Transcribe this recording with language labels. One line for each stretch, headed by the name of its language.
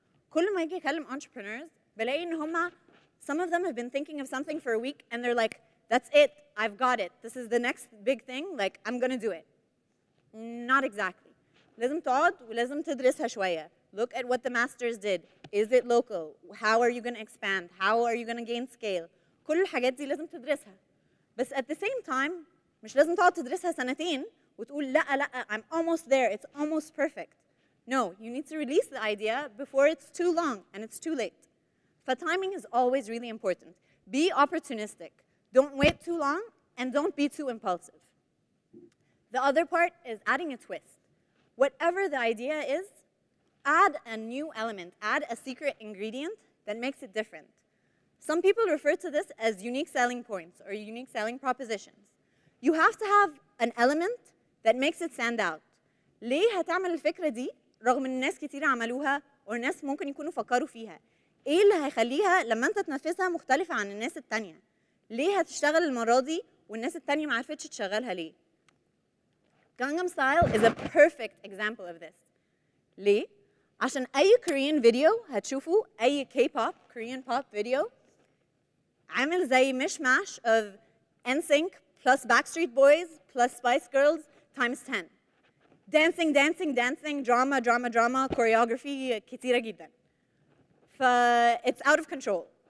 Arabic: كل ما أجي أكلم entrepreneurs بلاقي إن هما
English: some of them have been thinking of something for a week and they're like, that's it, I've got it. This is the next big thing, like I'm gonna do it. Not exactly.
Arabic: لازم تقعد ولازم تدرسها شوية.
English: Look at what the masters did. Is it local? How are you going to expand? How are you going to gain scale?
Arabic: كل الحاجات دي لازم تدرسها. بس
English: at the same time
Arabic: مش لازم تقعد تدرسها سنتين وتقول لا
English: I'm almost there. It's almost perfect. No, you need to release the idea before it's too long and it's too late. Timing is always really important. Be opportunistic. Don't wait too long and don't be too impulsive. The other part is adding a twist. Whatever the idea is, add a new element, add a secret ingredient that makes it different. Some people refer to this as unique selling points or unique selling propositions. You have to have an element that makes it stand out.
Arabic: ليه هتعمل الفكرة دي رغم ان الناس كتير عملوها والناس ممكن يكونوا فكروا فيها؟ ايه اللي هيخليها لما انت تنفذها مختلفة عن الناس التانية؟ ليه هتشتغل المرة دي والناس التانية ما عرفتش تشغلها ليه؟
English: Gangnam Style is a perfect example of this.
Arabic: ليه؟ عشان أي Korean video هتشوفوا أي K-pop, Korean pop video عامل زي مشماش of NSYNC plus Backstreet Boys plus Spice Girls times 10.
English: Dancing, dancing, dancing, drama, drama, drama, choreography
Arabic: كتيرة جدا.
English: It's out of control.